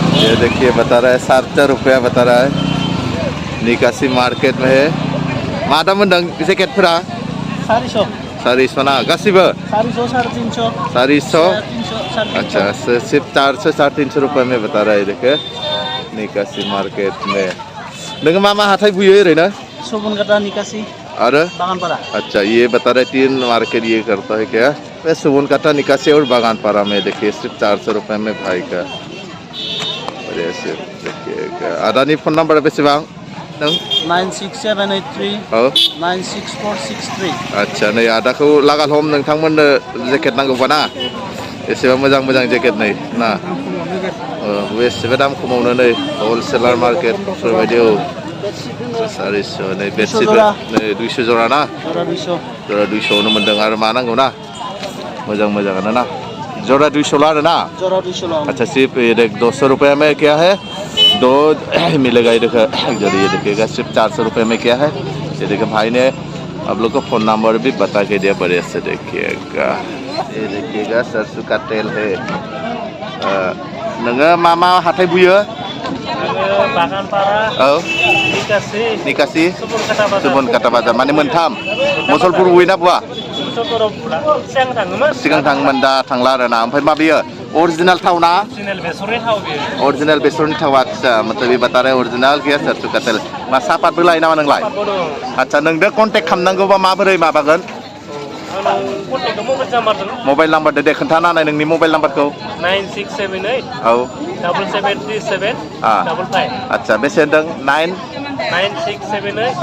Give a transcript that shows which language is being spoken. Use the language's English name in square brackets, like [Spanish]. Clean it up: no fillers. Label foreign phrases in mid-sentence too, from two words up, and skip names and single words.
[Hindi] ये देखिए बता रहा है 4,000 रुपया बता रहा है निकासी मार्केट में है मादा मंडंग जैकेट पूरा 400 [Bodo] ना गासिबो [Hindi] 400 अच्छा सिर्फ 400-350 रुपये में बता रहा है देखिए निकासी मार्केट में [Bodo] नोंङो मा हाथाय बुयो ओरैनो [Hindi] सुबनकाटा निकासी और बागानपाड़ा अच्छा ये बता रहे 3 मार्केट ये करता है क्या वह सुबनकाटा निकासी और बागानपाड़ा में देखिए सिर्फ 400 रुपये में भाई का ऐसे देखिए [Bodo] आदानी फोन नंबर बेसेबां [Hindi] 96783 [Bodo] औ 96463 अच्छा नै आदाखौ लागाल हम नोंथांमोननो जेकेट नांगौबा ना एसेबां मोजां जेकेट नै ना एसेबां दाम खमावनो नै हलसेलार मार्केट बेफोरबायदि औ 400 नै बेडशीट नै 200 जरा ना जरा 200 आवनो मोनदों आरो मा नांगौ ना मोजाङानो ना जरा 200 आरो ना जरा 200 [Hindi] अच्छा सिर्फ ये देख 200 रुपये में क्या है दो मिलेगा ये देखो ये देखिएगा सिर्फ 400 रुपये में क्या है ये देखो भाई ने आप लोग को फोन नंबर भी बता के दिया बढ़िया से देखिएगा ये देखिएगा सरसों का तेल है [Bodo] नोङो मा हाथाय बुयो [Hindi] बागानपाड़ा [Bodo] औ निकासी सुबनकाटा बाजार माने मोनथाम मुसलपुर बुयोना बुवा सिगां थाङोमोन दा थांला आरो ना ओमफ्राय माबेयो ओरिजिनल थाव ना ओरिजिनल बेसरनि थाव आच्छा [Hindi] मतलब ये बता रहे ओरिजिनल क्या सरसों का तेल [Bodo] मा सापातबो लायो नामा नोंलाय आच्छा नोंदो कन्टेक्ट खालामनांगौबा माबोरै माबागोन मबाइल नाम्बार दे खोन्थाना होनाय नोंनि मबाइल नाम्बारखौ 9678 औ 7737 55 आच्छा बेसे होनदों 9678